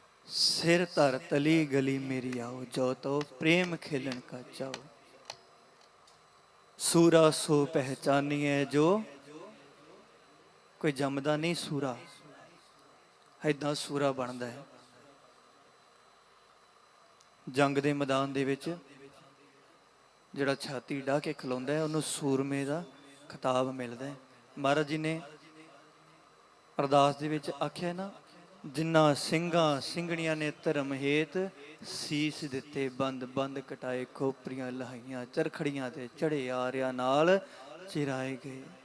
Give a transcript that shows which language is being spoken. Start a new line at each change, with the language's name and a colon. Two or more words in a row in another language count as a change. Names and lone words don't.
Punjabi: ਸਿਰੁ ਧਰਿ ਤਲੀ ਗਲੀ ਮੇਰੀ ਆਉ, ਜਉ ਤਉ ਪ੍ਰੇਮ ਖੇਲਣ ਕਾ ਚਾਉ। ਸੂਰਾ ਸੋ ਪਹਿਚਾਨੀਐ ਜੋ, ਕੋਈ ਜੰਮਦਾ ਨਹੀਂ ਸੂਰਾ, ਐਦਾਂ ਸੂਰਾ ਬਣਦਾ ਹੈ। ਜੰਗ ਦੇ ਮੈਦਾਨ ਦੇ ਵਿਚ ਜਿਹੜਾ ਛਾਤੀ ਢਾ ਕੇ ਖਲੋਂਦਾ ਹੈ ਉਹਨੂੰ ਸੂਰਮੇ ਦਾ ਖਿਤਾਬ ਮਿਲਦਾ ਹੈ। ਮਹਾਰਾਜ ਜੀ ਨੇ ਅਰਦਾਸ ਦੇ ਵਿੱਚ ਆਖਿਆ ਨਾ, ਜਿਨ੍ਹਾਂ ਸਿੰਘਾਂ ਸਿੰਘਣੀਆਂ ਨੇ ਧਰਮ ਹੇਤ ਸੀਸ ਦਿੱਤੇ ਬੰਦ ਬੰਦ ਕਟਾਏ, ਖੋਪਰੀਆਂ ਲਹਾਈਆਂ, ਚਰਖੜੀਆਂ ਤੇ ਚੜੇ ਆਰਿਆਂ ਨਾਲ ਚਿਰਾਏ ਗਏ।